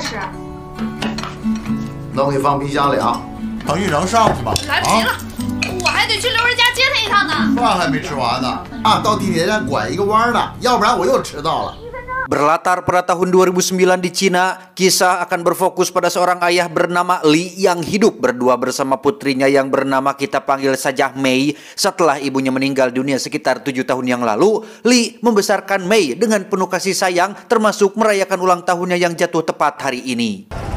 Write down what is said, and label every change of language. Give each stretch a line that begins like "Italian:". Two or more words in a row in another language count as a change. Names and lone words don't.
Chinese: 吃？那我给放冰箱里啊。程昱能上去吗？来不及了，我还得去刘儿家接他一趟呢。饭还没吃完呢，啊，到地铁站拐一个弯呢，要不然我又迟到了。
Indonesian: Berlatar pada tahun 2009 di Cina, kisah akan berfokus pada seorang ayah bernama Li yang hidup berdua bersama putrinya yang bernama kita panggil saja Mei. Setelah ibunya meninggal dunia sekitar 7 tahun yang lalu, Li membesarkan Mei dengan penuh kasih sayang, termasuk merayakan ulang tahunnya yang jatuh tepat hari ini.